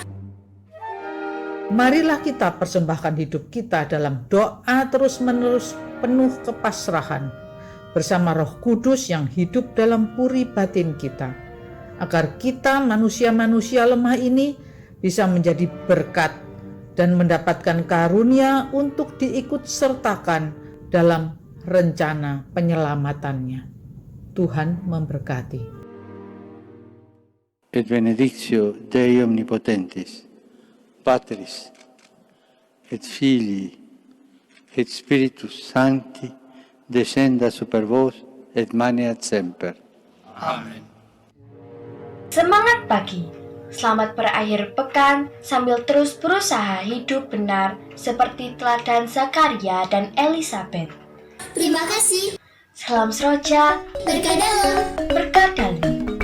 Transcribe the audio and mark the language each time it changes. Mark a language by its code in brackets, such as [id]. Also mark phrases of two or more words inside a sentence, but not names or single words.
[id] Marilah kita persembahkan hidup kita dalam doa terus-menerus penuh kepasrahan bersama Roh Kudus yang hidup dalam puri batin kita, agar kita manusia-manusia lemah ini bisa menjadi berkat dan mendapatkan karunia untuk diikut sertakan dalam rencana penyelamatannya. Tuhan memberkati. [la] Et benedictio Dei omnipotentis, Patris, et Filii, et Spiritus Sancti, descenda super vos et maneat semper. [id] Semangat pagi, Selamat berakhir pekan sambil terus berusaha hidup benar seperti teladan Zakaria dan Elizabeth. Terima kasih. Salam seroja, Berkah dalam. berkah dalam.